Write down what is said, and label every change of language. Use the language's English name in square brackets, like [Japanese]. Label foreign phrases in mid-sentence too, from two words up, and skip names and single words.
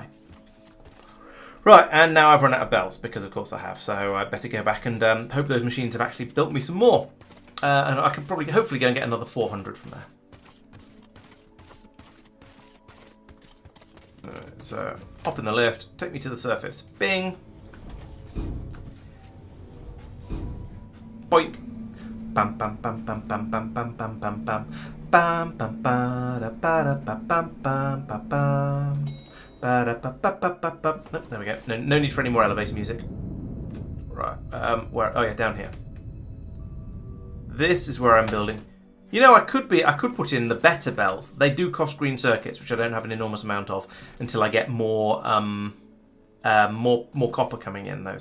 [English] Right, and now I've run out of belts because, of course, I have. So I better go back and hope those machines have actually built me some more, and I can hopefully go and get another 400 from there. So hop in the lift, take me to the surface. Bing. Boink. Bam bam bam bam bam bam bam bam bam bam bam bam ba da ba da ba bam bam ba bam ba da ba ba ba ba ba. There we go. No need for any more elevator music. Right. Where? Oh yeah, down here. This is where I'm building. You know, I could put in the better belts. They do cost green circuits, which I don't have an enormous amount of until I get more more copper coming in though.